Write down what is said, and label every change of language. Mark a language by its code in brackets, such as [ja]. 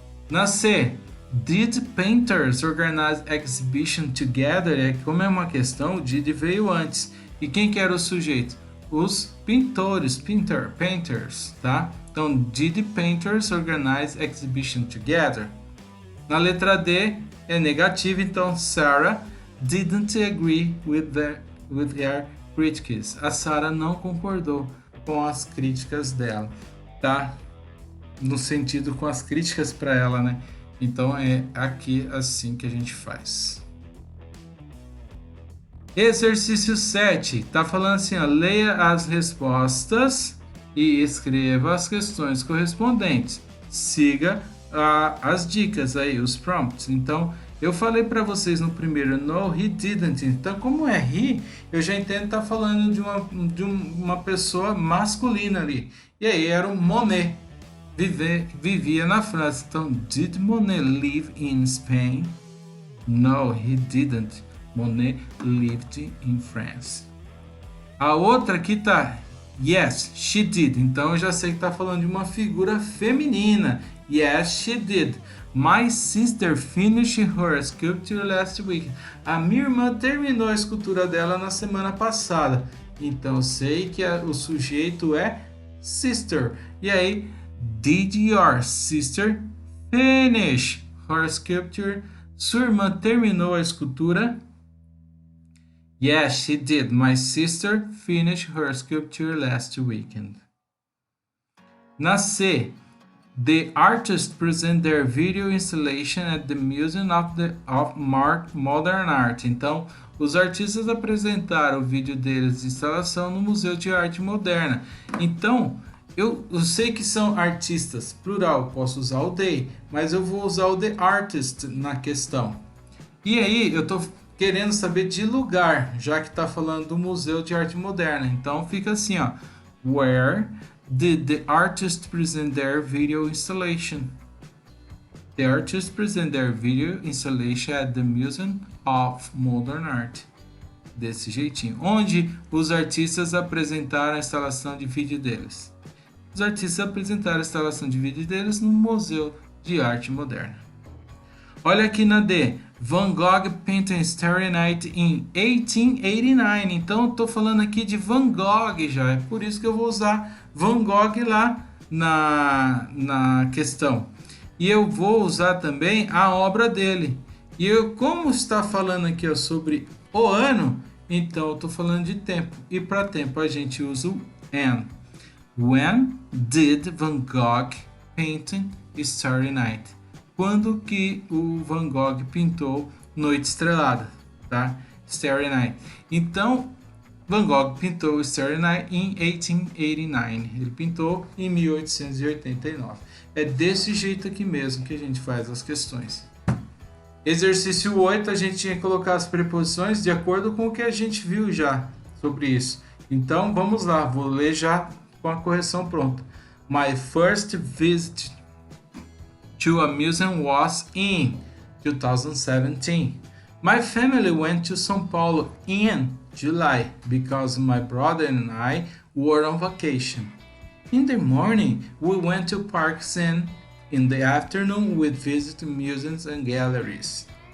[pt] Na C, [en] did painters organize exhibition together? [pt] Como é uma questão, did veio antes. E quem que era o sujeito? Os pintores, painters, tá? Então, [en] did painters organize exhibition together? [pt] Na letra D, é negativa, então [en] Sarah didn't agree with her critics. [pt] A Sarah não concordou com as críticas dela, tá? No sentido com as críticas para ela, né? Então é aqui assim que a gente faz. Exercício 7, tá falando assim, ó, leia as respostas e escreva as questões correspondentes. Siga as dicas aí, os prompts. Então, eu falei para vocês no primeiro, [en] no, he didn't. [pt] Então, como é he, eu já entendo que tá falando de uma pessoa masculina ali. E aí era o Monet, vivia na França. Então, [en] did Monet live in Spain? No, he didn't. Monet lived in France. [pt] A outra aqui tá [en] yes, she did. [pt] Então eu já sei que tá falando de uma figura feminina. [en] Yes, she did. My sister finished her sculpture last week. [pt] A minha irmã terminou a escultura dela na semana passada. Então eu sei que o sujeito é sister. E aí, [en] did your sister finish her sculpture? [pt] Sua irmã terminou a escultura? [en] Yes, she did. My sister finished her sculpture last weekend. [pt] Na C, [en] the artists present their video installation at the Museum of Modern Art. [pt] Então, os artistas apresentaram o vídeo deles de instalação no Museu de Arte Moderna. Então, eu sei que são artistas, plural, posso usar o they, mas eu vou usar o the artist na questão. E aí, eu tô querendo saber de lugar, já que tá falando do Museu de Arte Moderna. Então, fica assim, ó. [en] Where did the artist present their video installation? The artists present their video installation at the Museum of Modern Art. [pt] Desse jeitinho. Onde os artistas apresentaram a instalação de vídeo deles? Os artistas apresentaram a instalação de vídeo deles no Museu de Arte Moderna. Olha aqui na D. [en] Van Gogh painted Starry Night in 1889. [pt] Então eu tô falando aqui de Van Gogh já. É por isso que eu vou usar Van Gogh lá na questão. E eu vou usar também a obra dele. E eu, como está falando aqui ó, sobre o ano, então eu estou falando de tempo. E para tempo a gente usa o an. [en] When did Van Gogh paint Starry Night? [pt] Quando que o Van Gogh pintou Noite Estrelada, tá? Starry Night. Então, Van Gogh pintou Starry Night em 1889. Ele pintou em 1889. É desse jeito aqui mesmo que a gente faz as questões. Exercício 8, a gente tinha que colocar as preposições de acordo com o que a gente viu já sobre isso. Então, vamos lá. Vou ler já com a correção pronta. [en] My first visit to a museum was in 2017. My family went to São Paulo in July because my brother and I were on vacation. In the morning, we went to parks and in the afternoon, we visited museums and galleries.